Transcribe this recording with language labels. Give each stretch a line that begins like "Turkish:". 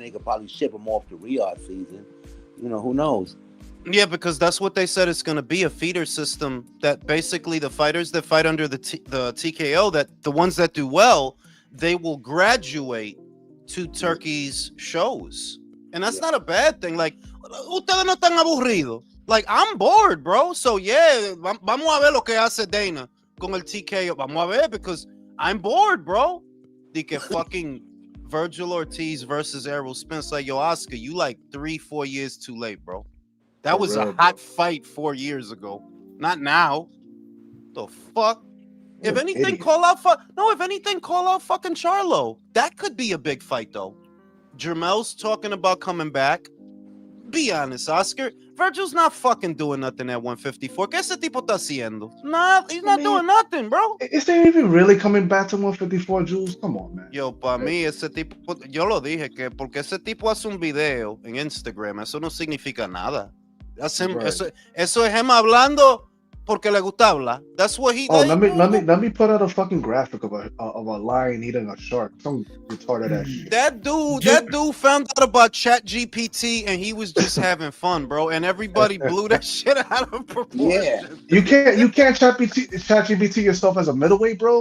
English: Then they could probably ship them off to Riyadh season. You know, who knows? Yeah, because that's what they said. It's going to be a feeder system that basically the fighters that fight under the TKO, that the ones that do well, they will graduate to Turkey's shows. And that's not a bad thing. Like,
Spanish: ustedes no están aburridos.
English: Like, I'm bored, bro.
Spanish: So, yeah, vamos a ver lo que hace Dana con el TKO. Vamos a ver,
English: because I'm bored, bro.
Spanish: De que
English: fucking Virgil Ortiz versus Errol Spence. Like, yo, Oscar, you like 3-4 years too late, bro. That was a hot fight 4 years ago. Not now. The fuck? If anything, call out fucking Charlo. That could be a big fight, though. Jermel's talking about coming back. Be honest, Oscar. Virgil's not fucking doing nothing at 154.
Spanish: ¿Qué ese tipo está haciendo?
English: Nah, he's not doing nothing, bro. Is he even really coming back to 154, Jules? Come on, man.
Spanish: Yo, para mí ese tipo, yo lo dije que porque ese tipo hace un video en Instagram, eso no significa nada.
English: Right.
Spanish: Eso es él hablando porque le gusta hablar.
English: That's what he. Oh, let me put out a fucking graphic of a lion eating a shark. Some retarded ass shit. That dude found out about ChatGPT and he was just having fun, bro. And everybody blew that shit out of proportion. Yeah. You can't chat GPT yourself as a middleweight, bro.